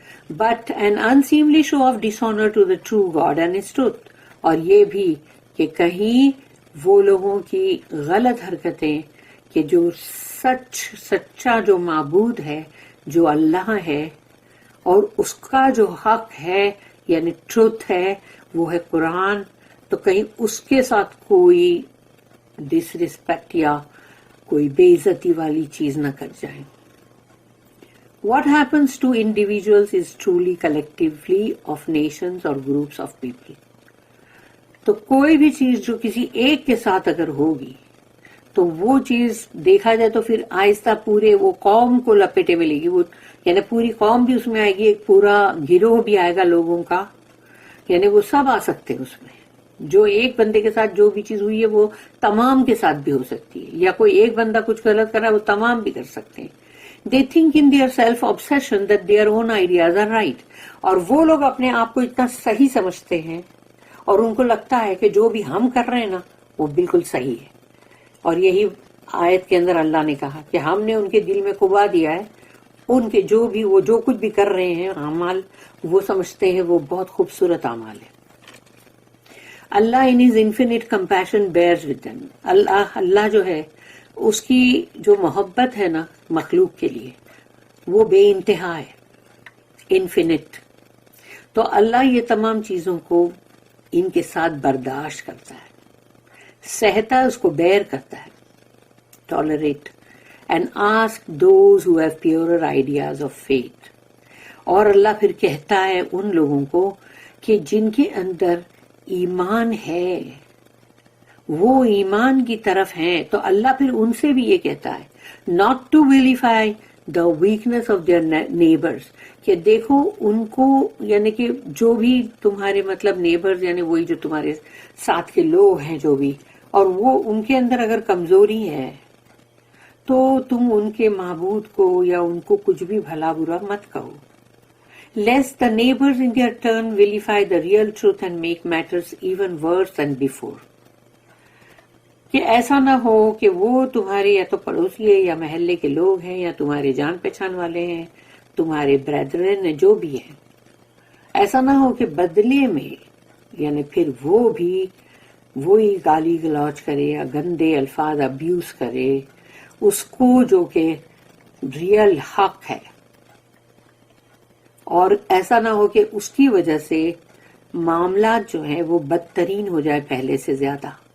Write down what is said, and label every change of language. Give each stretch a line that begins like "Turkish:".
English: but an unseemly show of dishonour to the true God and his truth,
Urdu: اور یہ بھی کہ کہیں وہ لوگوں کی غلط حرکتیں کہ جو سچا جو معبود ہے جو اللہ ہے اور اس کا جو حق ہے یعنی ٹروتھ ہے وہ ہے قرآن، تو کہیں اس کے ساتھ کوئی ڈس ریسپیکٹ یا کوئی بے عزتی والی چیز نہ کر جائیں.
English: What happens to individuals is truly collectively of nations or groups of people.
Urdu: تو کوئی بھی چیز جو کسی ایک کے ساتھ اگر ہوگی تو وہ چیز دیکھا جائے تو پھر آہستہ پورے وہ قوم کو لپیٹے ملے گی، وہ یعنی پوری قوم بھی اس میں آئے گی، ایک پورا گروہ بھی آئے گا لوگوں کا، یعنی وہ سب آ سکتے ہیں اس میں. جو ایک بندے کے ساتھ جو بھی چیز ہوئی ہے وہ تمام کے ساتھ بھی ہو سکتی ہے، یا کوئی ایک بندہ کچھ غلط کر رہا ہے وہ تمام بھی کر سکتے ہیں.
English: They think in their self-obsession that their own ideas are right.
Urdu: اور وہ لوگ اپنے آپ کو اتنا صحیح سمجھتے ہیں اور ان کو لگتا ہے کہ جو بھی ہم کر رہے ہیں نا وہ بالکل صحیح ہے. اور یہی آیت کے اندر اللہ نے کہا کہ ہم نے ان کے دل میں کبا دیا ہے، ان کے جو کچھ بھی کر رہے ہیں اعمال، وہ سمجھتے ہیں وہ بہت خوبصورت اعمال ہے.
English: اللہ in his infinite compassion bears with them.
Urdu: اللہ جو ہے اس کی جو محبت ہے نا مخلوق کے لیے وہ بے انتہا ہے، انفینٹ. تو اللہ یہ تمام چیزوں کو ان کے ساتھ برداشت کرتا ہے، سہتا ہے، اس کو بیئر کرتا ہے، tolerate.
English: And ask those who have purer ideas of faith.
Urdu: اور اللہ پھر کہتا ہے ان لوگوں کو کہ جن کے اندر ایمان ہے، وہ ایمان کی طرف ہیں، تو اللہ پھر ان سے بھی یہ کہتا ہے
English: not to vilify the weakness of their neighbors،
Urdu: کہ دیکھو ان کو یعنی کہ جو بھی تمہارے مطلب نیبرز یعنی وہی جو تمہارے ساتھ کے لوگ ہیں جو بھی، اور وہ ان کے اندر اگر کمزوری ہے تو تم ان کے معبود کو یا ان کو کچھ بھی بھلا برا مت کہو.
English: Lest the neighbors in their turn vilify the real truth and make matters even worse than before.
Urdu: کہ ایسا نہ ہو کہ وہ تمہارے یا تو پڑوسی ہے یا محلے کے لوگ ہیں یا تمہارے جان پہچان والے ہیں، تمہارے بردرن ہیں جو بھی ہیں، ایسا نہ ہو کہ بدلے میں یعنی پھر وہ بھی وہی گالی گلوچ کرے یا گندے الفاظ ابیوز کرے اس کو جو کہ ریئل حق ہے، اور ایسا نہ ہو کہ اس کی وجہ سے معاملات جو ہیں وہ بدترین ہو جائے پہلے سے زیادہ.